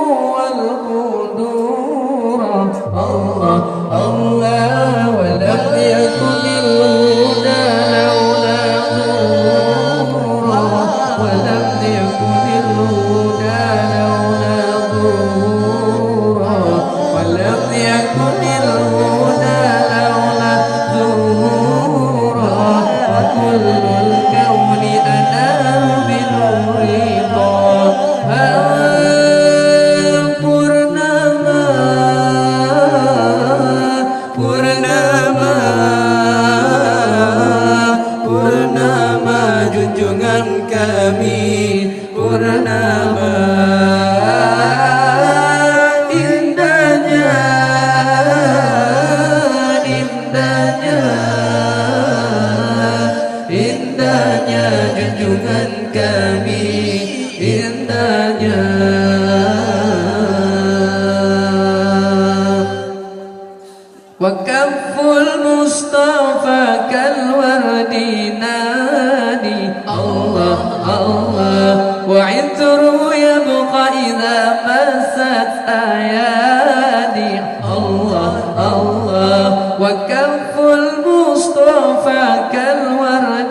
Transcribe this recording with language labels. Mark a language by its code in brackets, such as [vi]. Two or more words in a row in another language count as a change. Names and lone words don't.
[ar] والبدور الله الله ولم يكن الهدى لولا ظهورا ولم يكن الهدى لولا ظهورا ولم يكن الهدى لولا ظهورا وكل الكون أنا بنور طه [id] Purnama junjungan kami Purnama indahnya indahnya indahnya junjungan kami indahnya [ar] وكف المصطفى كالورد نادي الله الله وعطره يبقى إذا مست أيادي الله الله وكف المصطفى كالورد